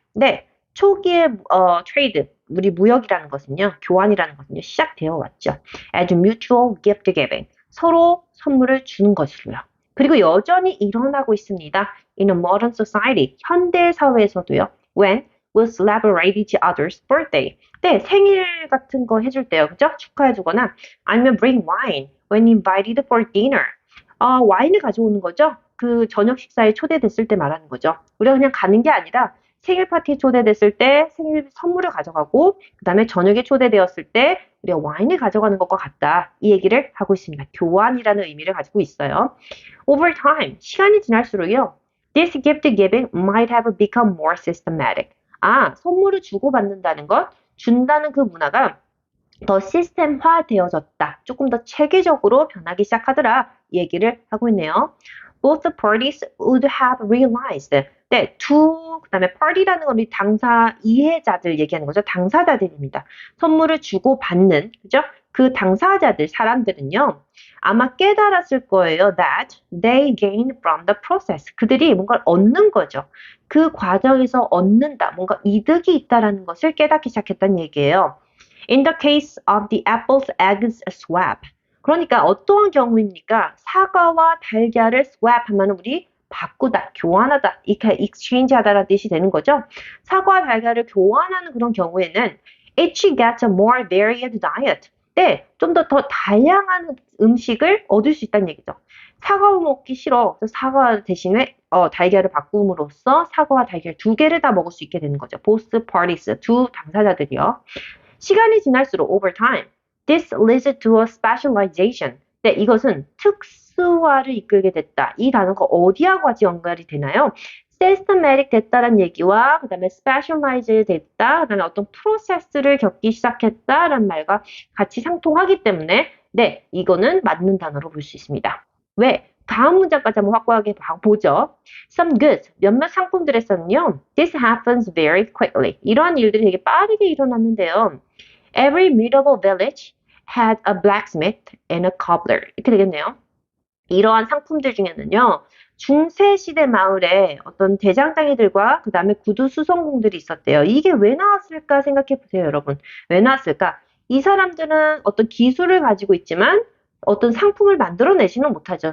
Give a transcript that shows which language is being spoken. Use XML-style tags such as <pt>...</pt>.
<ko>네, 초기에 trade, 우리 무역이라는 것은요, 교환이라는 것은요, 시작되어 왔죠.</ko> <en>As mutual gift giving.</en> <ko>서로 선물을 주는 것으로요. 그리고 여전히 일어나고 있습니다.</ko> <en>In a modern society.</en> <ko>현대 사회에서도요.</ko> <en>When we celebrate each other's birthday.</en> <ko>네, 생일 같은 거 해줄 때요. 그죠? 축하해주거나 아니면</ko> <en>bring wine when invited for dinner.</en> <ko>와인을 가져오는 거죠. 그 저녁 식사에 초대됐을 때 말하는 거죠. 우리가 그냥 가는 게 아니라 생일 파티에 초대됐을 때 생일 선물을 가져가고 그 다음에 저녁에 초대되었을 때 우리가 와인을 가져가는 것과 같다. 이 얘기를 하고 있습니다. 교환이라는 의미를 가지고 있어요.</ko> <en>Over time,</en> <ko>시간이 지날수록요.</ko> <en>This gift giving might have become more systematic.</en> <ko>선물을 주고받는다는 것, 준다는 그 문화가 더 시스템화 되어졌다. 조금 더 체계적으로 변하기 시작하더라. 이 얘기를 하고 있네요.</ko> <en>Both parties would have realized.</en> <ko>네, 그다음에 party라는 건 우리 당사 이해자들 얘기하는 거죠. 당사자들입니다. 선물을 주고 받는, 그죠? 그 당사자들, 사람들은요. 아마 깨달았을 거예요.</ko> <en>That they gained from the process.</en> <ko>그들이 뭔가를 얻는 거죠. 그 과정에서 얻는다. 뭔가 이득이 있다라는 것을 깨닫기 시작했다는 얘기예요.</ko> <en>In the case of the apples eggs swap.</en> <ko>그러니까 어떠한 경우입니까? 사과와 달걀을 swap 하면 우리 바꾸다, 교환하다, 이렇게 exchange 하다라는 뜻이 되는 거죠. 사과와 달걀을 교환하는 그런 경우에는</ko> <en>each gets a more varied diet.</en> <ko>네, 좀 더 다양한 음식을 얻을 수 있다는 얘기죠. 사과 먹기 싫어. 사과 대신에 달걀을 바꿈으로써 사과와 달걀 두 개를 다 먹을 수 있게 되는 거죠.</ko> <en>Both parties,</en> <ko>두 당사자들이요. 시간이 지날수록</ko> <en>over time, this leads to a specialization.</en> <ko>네, 이것은 특수화를 이끌게 됐다. 이 단어가 어디하고 같이 연결이 되나요? systematic 됐다라는 얘기와 그 다음에 specialize 됐다, 그 다음에 어떤 프로세스를 겪기 시작했다라는 말과 같이 상통하기 때문에 네, 이거는 맞는 단어로 볼 수 있습니다. 왜? 다음 문장까지 한번 확고하게 보죠.</ko> <en>Some goods,</en> <ko>몇몇 상품들에서는요.</ko> <en>This happens very quickly.</en> <ko>이러한 일들이 되게 빠르게 일어났는데요.</ko> <en>Every medieval village had a blacksmith and a cobbler.</en> <ko>이렇게 되겠네요. 이러한 상품들 중에는요. 중세시대 마을에 어떤 대장장이들과 그 다음에 구두 수성공들이 있었대요. 이게 왜 나왔을까 생각해 보세요, 여러분. 왜 나왔을까? 이 사람들은 어떤 기술을 가지고 있지만 어떤 상품을 만들어내지는 못하죠.</ko>